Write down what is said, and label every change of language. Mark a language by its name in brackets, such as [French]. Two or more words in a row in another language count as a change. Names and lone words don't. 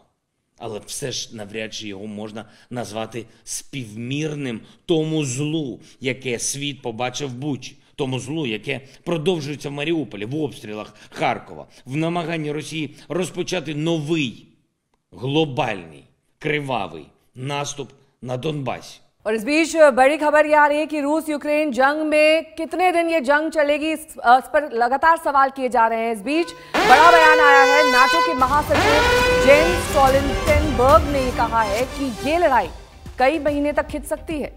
[Ukrainian] Але все ж навряд чи його можна назвати співмірним тому злу, яке світ побачив в Бучі. Тому злу, яке продовжується в Маріуполі, в обстрілах Харкова, в намаганні Росії розпочати новий, глобальний, кривавий наступ на Донбасі. [Hindi] और इस बीच बड़ी खबर ये आ रही है कि रूस यूक्रेन जंग में कितने दिन ये जंग चलेगी, इस पर लगातार सवाल किए जा रहे हैं। इस बीच बड़ा बयान आया है। नाटो के महासचिव जेन्स स्टोल्टनबर्ग ने कहा है कि ये लड़ाई कई महीने तक खिंच सकती है।